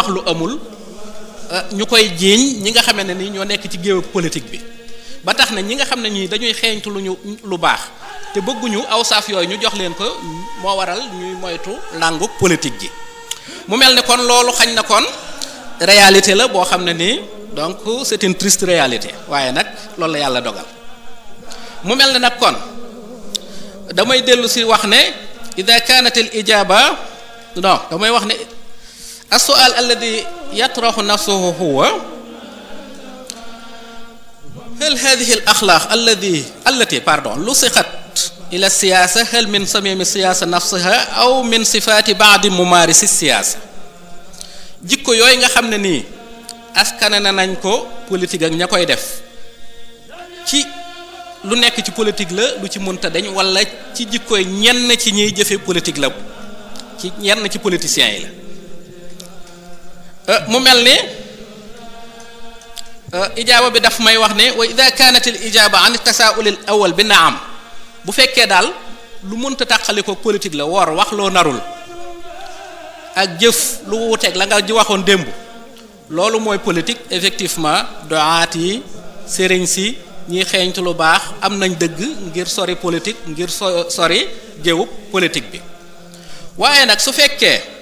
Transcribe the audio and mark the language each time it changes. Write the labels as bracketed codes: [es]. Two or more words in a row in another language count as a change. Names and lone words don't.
[wo] lu amul ñu koy jiiñ ñi nga xam ne ni ñoo nekk ci géew politique bi ba tax na ñi nga xam ne ñii dañuy xeeñtu lu baax te bëgguñu aw saaf yooyu ñu jox leen ko moo waral ñuy moytu làngu politique gi mu mel ni kon loolu xañ na kon réalité la boo xam ne nii donc [fr] c'est une triste réalité [wo] waaye nag loolu la yàlla dogal mu mel ne nag kon damay dellu si wax ne [ar] إذا كانت الإجابة [wo] non damay wax ne [ar] السؤال الذي يطرح نفسه هو هل هذه الأخلاق التي ألصقت إلى سياسة هل من صميم سياسة نفسها أو من صفات بعض ممارسي سياسة [wo] jikko yooyu nga xam ne nii askane na nañ ko politique ak ña koy def ci lu nekk ci politique la lu ci mënta dañ wala ci jikkoy ñenn ci ñiy jëfe politique la ci ñenn ci politiciens yi la mu mel ni ijaaba bi daf may wax ne [ar] وإذا كانت الإجابة عن التساؤل الأول [wo] bi naam bu fekkee daal lu mënta tàqali ko politique la wor wax loo narul ak jëf lu wuuteeg la nga ji waxoon démb loolu mooy politique effectivement doaat yi sëriñ si ñiy xeeñtu lu baax am nañ dëgg ngir sori politique ngir sori géewub politique bi waaye nag su fekkee